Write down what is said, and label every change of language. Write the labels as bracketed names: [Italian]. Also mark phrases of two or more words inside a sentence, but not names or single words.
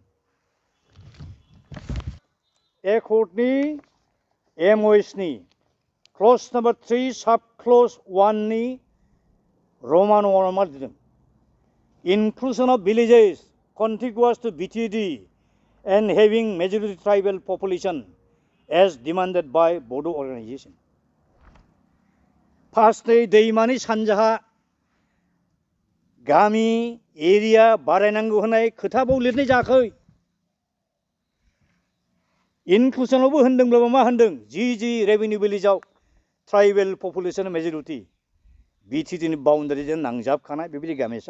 [Bodo] एकर्डनि MOSनि [English] clause number 3 sub clause [Bodo] 1नि रमान मा लिरदों [English] inclusion of villages contiguous to BTD and having majority tribal population as demanded by Bodo organization. [Bodo] फार्स्टै दैमानि सानजाहा गामि एरिया बारायनांगौ होननाय खोथाबाव लिरनाय जायाखै इनक्लुजनावबो होनदोंब्लाबो मा होनदों जि रेभिनिउ भिलेजाव [English] tribal population majority [Bodo] BTDनि बाउण्डारिजों नांजाबखानाय बेबायदि गामियासो